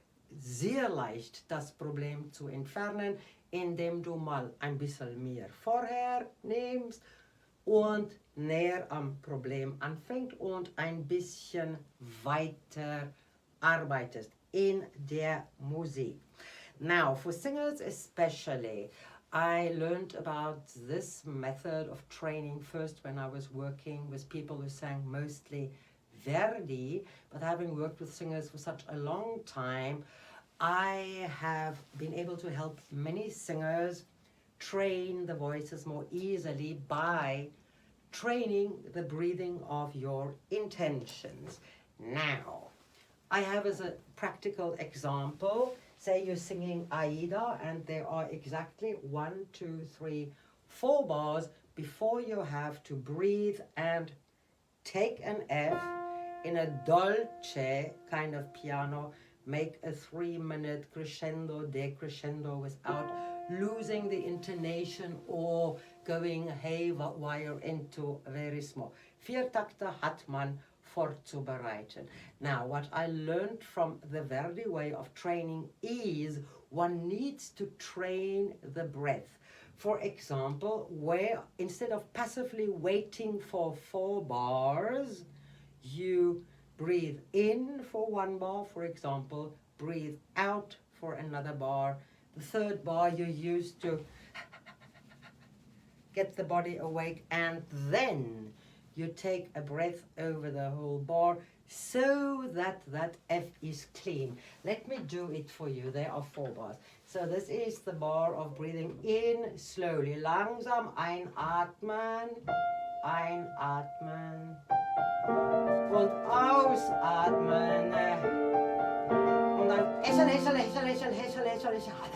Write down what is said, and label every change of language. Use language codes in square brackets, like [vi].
[de] Sehr leicht das Problem zu entfernen, indem du mal ein bisschen mehr vorher nimmst und näher am Problem anfängst und ein bisschen weiter arbeitest in der Musik. [en] Now, for singers especially, I learned about this method of training first when I was working with people who sang mostly Verdi, but having worked with singers for such a long time, I have been able to help many singers train the voices more easily by training the breathing of your intentions. Now, I have as a practical example, say you're singing Aida and there are exactly 1, 2, 3, 4 bars before you have to breathe and take an F in a dolce kind of piano, make a 3-minute crescendo, decrescendo without losing the intonation or going haywire into very small. [de] 4 Takte hat man vorzubereiten. [en] Now, what I learned from the Verdi way of training is one needs to train the breath. For example, where instead of passively waiting for 4 bars, you breathe in for 1 bar, for example, breathe out for another bar. The 3rd bar you use to get the body awake, and then you take a breath over the whole bar so that that F is clean. Let me do it for you. There are 4 bars. So this is the bar of breathing in slowly. [de] Langsam einatmen, einatmen und ausatmen. Und dann lächeln, lächeln, lächeln, lächeln, lächeln, lächeln, lächeln.